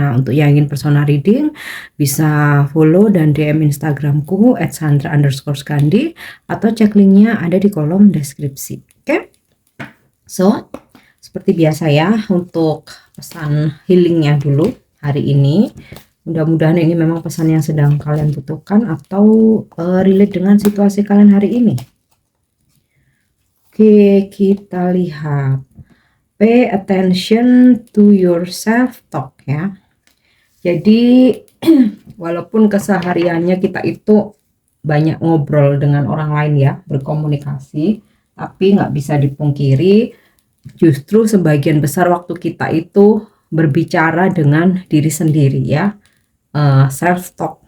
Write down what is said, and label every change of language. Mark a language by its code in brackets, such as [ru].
[id] Nah, untuk yang ingin personal reading, bisa follow dan DM Instagramku @sandra_skandi atau cek linknya ada di kolom deskripsi. Oke? So, seperti biasa ya, untuk pesan healingnya dulu hari ini. Mudah-mudahan ini memang pesan yang sedang kalian butuhkan atau relate dengan situasi kalian hari ini. Oke, kita lihat. [en] Pay attention to your self talk ya. [id] Jadi walaupun kesehariannya kita itu banyak ngobrol dengan orang lain ya, berkomunikasi, tapi nggak bisa dipungkiri justru sebagian besar waktu kita itu berbicara dengan diri sendiri ya. Self talk.